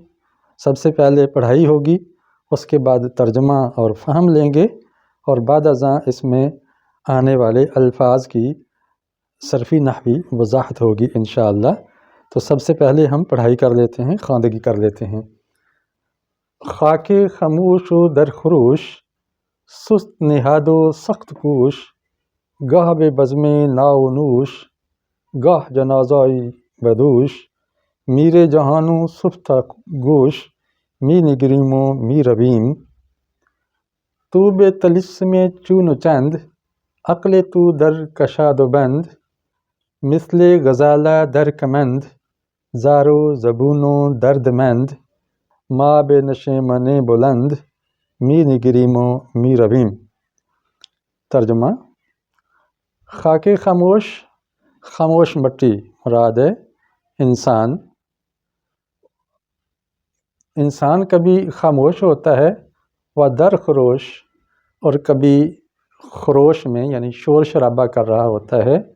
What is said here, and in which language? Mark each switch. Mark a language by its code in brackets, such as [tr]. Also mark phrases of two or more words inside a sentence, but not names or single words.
[ur] سب سے پہلے پڑھائی ہوگی، اس کے بعد ترجمہ اور فہم لیں گے، اور بعد ازاں اس میں آنے والے الفاظ کی صرفی نحوی وضاحت ہوگی انشاءاللہ۔ تو سب سے پہلے ہم پڑھائی کر لیتے ہیں، خواندگی کر لیتے ہیں۔ [fa] خاک خموش و در خروش، سست نہاد و سخت کوش، گاہ بے بزم ناو نوش، گاہ جنازائی بدوش، میر جہانو صفتہ گوش، می نگریم و می رویم۔ تو بے طلسم چون و چند، عقل تو در کشاد و بند، مثل غزالہ در کمند، زار و زبون و درد مند، ما بے نشیمن بلند، می نگریم و می رویم۔ [ur] ترجمہ: خاک خاموش، خاموش مٹی مراد ہے انسان کبھی خاموش ہوتا ہے، [fa] و در خروش، [ur] اور کبھی خروش میں یعنی شور شرابہ کر رہا ہوتا ہے۔